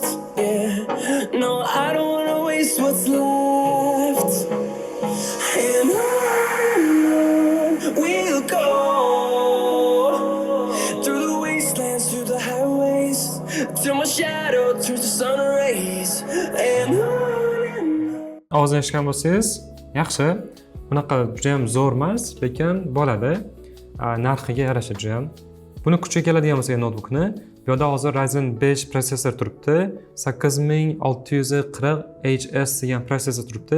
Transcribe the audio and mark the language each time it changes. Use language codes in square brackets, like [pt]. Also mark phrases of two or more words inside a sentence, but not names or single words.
[en] Yeah, no, I don't wanna waste what's left. And on we'll go, through the wastelands, through the highways, till my shadow turns to sun rays. And on. [uz] Ovozini eshitgan bo'lsangiz, yaxshi. Bunaqa juda ham zo'r emas, lekin bo'ladi. Narxiga yarasha juda ham. Buni kuchiga keladigan bo'lsa notebookni, bu yerda hozir Ryzen 5 protsessor turibdi. 8640HS degan protsessor turibdi.